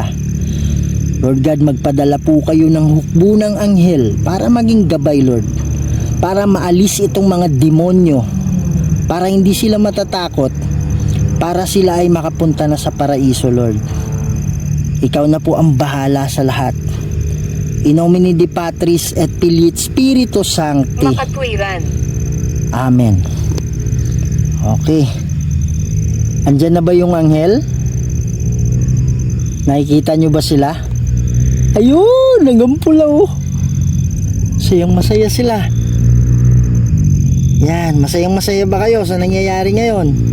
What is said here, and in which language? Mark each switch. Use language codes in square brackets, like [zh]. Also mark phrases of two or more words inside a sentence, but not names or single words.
[en] Lord God, [tl] magpadala po kayo ng hukbo ng anghel para maging gabay, Lord, para maalis itong mga demonyo, para hindi sila matatakot, para sila ay makapunta na sa paraiso, Lord. Ikaw na po ang bahala sa lahat. [la] In nomine Dei Patris et Filii et Spiritus Sancti. [tl] Makatwiran. Amen. Okay. Andyan na ba yung anghel? Nakikita nyo ba sila? Ayun, nagampula oh. Sayang masaya sila. Yan, masayang masaya ba kayo sa nangyayari ngayon?